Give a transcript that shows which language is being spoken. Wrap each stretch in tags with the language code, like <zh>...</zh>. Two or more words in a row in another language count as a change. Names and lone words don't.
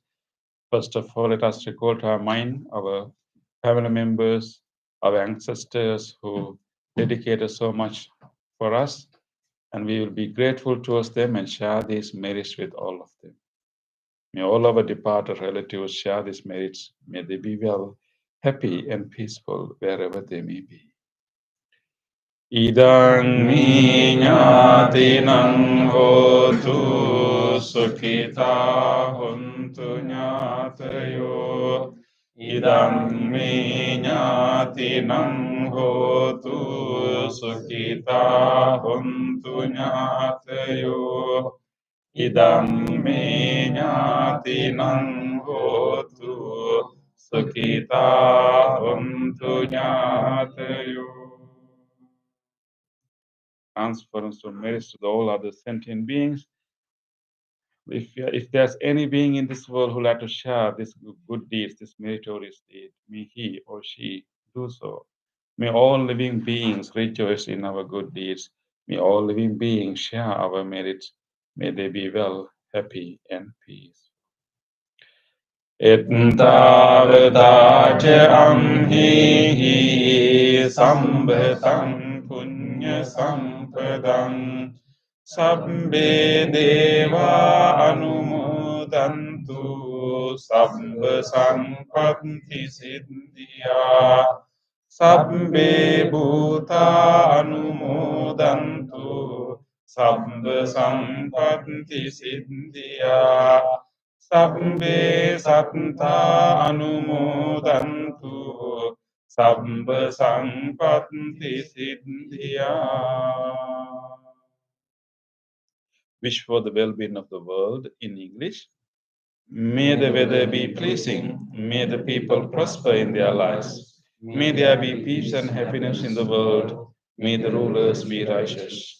<en>First of all, let us recall to our mind our family members, our ancestors who dedicated so much for us, and we will be grateful towards them and share these merits with all of them. May all our departed relatives share these merits. May they be well, happy, and peaceful wherever they may be.</en> <pi>Idang minyatinang hotu sukhita huntu nyatayo Idam me ñātinam hotu sukhita hontu ñātayo. Idam me ñātinam hotu sukhita hontu ñātayo.</pi> <en>Transference of merits to all other sentient beings. If there's any being in this world who like to share this good deeds, this meritorious deed, may he or she do so. May all living beings rejoice in our good deeds. May all living beings share our merits. May they be well, happy, and peace.</en> <pi>Ettavataca amhi sambhatam punya sampadam sabbe deva anumodantu sabba sampatti siddhya sabbe bhuta anumodantu sabba sampatti siddhya sabbe satta anumodantu sabba sampatti siddhya.</pi> <en>Wish for the well-being of the world in English. May the weather be pleasing. May the people prosper in their lives. May there be peace and happiness in the world. May the rulers be righteous.</en>